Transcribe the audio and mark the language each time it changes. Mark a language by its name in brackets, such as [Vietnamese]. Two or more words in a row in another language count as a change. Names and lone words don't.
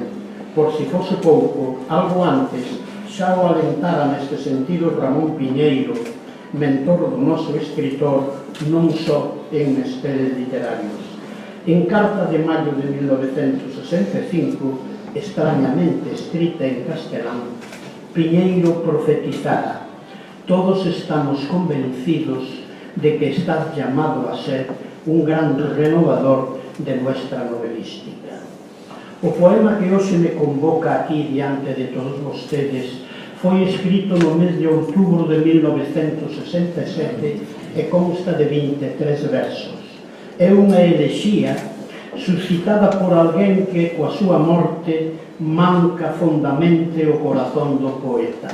[Galician] Por si fose pouco, algo antes, xa o alentara neste sentido Ramón Piñeiro, mentor do noso escritor, non só en mesteres literarios. En carta de maio de 1965, extrañamente escrita en castelán, Piñeiro profetizara: [Spanish] todos estamos convencidos de que estás llamado a ser un gran renovador de nuestra novelística. [Galician] O poema que hoxe me convoca aquí diante de todos vostedes foi escrito no mes de outubro de 1967 e consta de 23 versos. É unha elexía suscitada por alguén que, coa súa morte, manca fondamente o corazón do poeta.